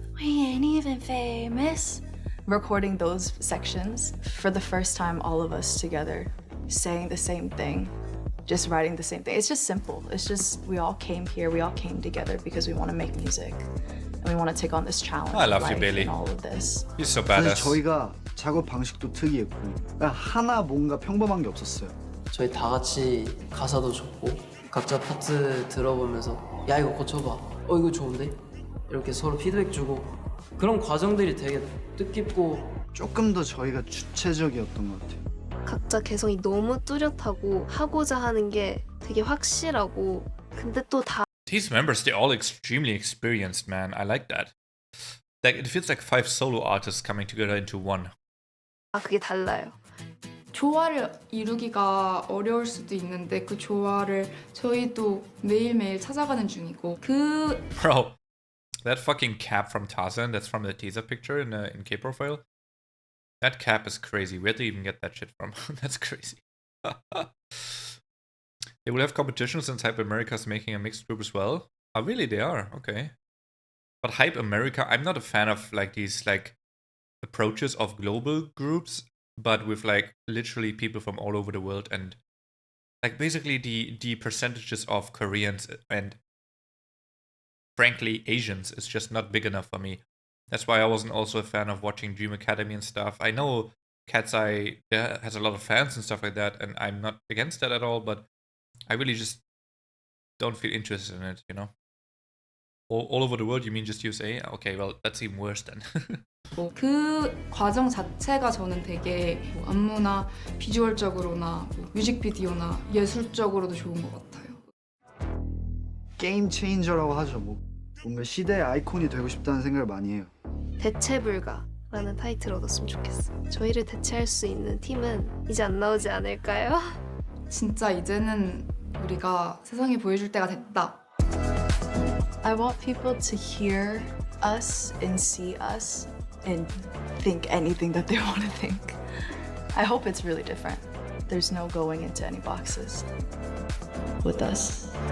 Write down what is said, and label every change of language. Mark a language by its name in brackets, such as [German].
[English] We ain't even famous. Recording those sections, for the first time, all of us together, saying the same thing, just writing the same thing. It's just simple. It's just, we all came here, we all came together because we want to make music. And we want to take on this challenge I love of you, life Bailey. and all of this. He's so [Korean] 사실 [English] badass. [Korean] 저희가 작업 방식도 특이했고 그냥 하나 뭔가 평범한 게 없었어요. 저희 다 같이 가사도 적고 각자 파트 들어보면서 야 이거 고쳐봐. 이거 좋은데? 이렇게 서로 피드백 주고 그런 과정들이 되게 뜻깊고 조금 더 저희가 주체적이었던 것 같아요. 각자 개성이 너무 뚜렷하고 하고자 하는 게 되게 확실하고 근데 또 다 [English] These members, they're all extremely experienced, man. I like that. Like, it feels like 5 solo artists coming together into one. [Korean] 그게 달라요. 조화를 이루기가 어려울 수도 있는데 그 조화를 저희도 매일매일 찾아가는 중이고 그 [English] Bro, that fucking cap from Tarzzan, that's from the teaser picture in K-Profile. That cap is crazy. Where did they even get that shit from? That's crazy. They will have competition since Hype America is making a mixed group as well. Oh, really? They are? Okay. But Hype America, I'm not a fan of like these like approaches of global groups, but with like literally people from all over the world, and like basically the percentages of Koreans and frankly Asians is just not big enough for me. That's why I wasn't also a fan of watching Dream Academy and stuff. I know Cat's Eye has a lot of fans and stuff like that, and I'm not against that at all, but I really just don't feel interested in it, you know? All over the world, you mean just USA? Okay, well, that's even worse then. [Korean] 그 과정 자체가 저는 되게 뭐 안무나 비주얼적으로나 뭐 뮤직비디오나 예술적으로도 좋은 것 같아요. 게임 체인저라고 하죠. 뭐 뭔가 시대의 아이콘이 되고 싶다는 생각을 많이 해요. 대체 불가라는 타이틀을 얻었으면 좋겠어. 저희를 대체할 수 있는 팀은 이제 안 나오지 않을까요? 진짜 이제는 우리가 세상에 보여줄 때가 됐다. [English] I want people to hear us and see us and think anything that they want to think. I hope it's really different. There's no going into any boxes with us.